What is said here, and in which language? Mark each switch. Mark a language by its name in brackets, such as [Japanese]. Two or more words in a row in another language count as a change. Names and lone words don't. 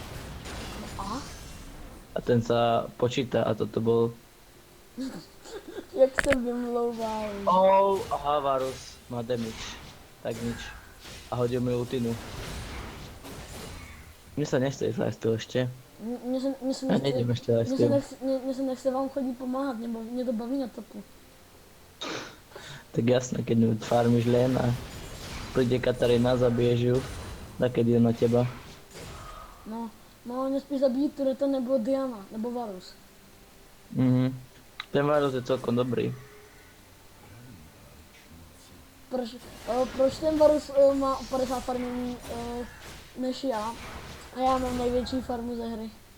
[Slovak] A ten sa počíta a toto bol... [Czech] Jak se vymlouval. [Slovak] Oh, aha, Varus má damage. Tak nič. A hodil mi ultinu. Mne sa nechce ísť lifesteal ešte. Ja nejdem ešte lifesteal. [Czech] Mně se nechce vám chodit pomáhat, nebo mě to baví na topu. [Slovak] Tak jasné, keď mi farmíš len a príde Katarína, zabiješ ju, tak keď je na teba. [Czech] No, mě spíš zabít Tureta nebo Diana, nebo Varus. Mhm. [Slovak] Ten Varus je celkom dobrý. [Czech] Proč ten Varus má 50 farmů než já? A já mám největší farmu ze hry.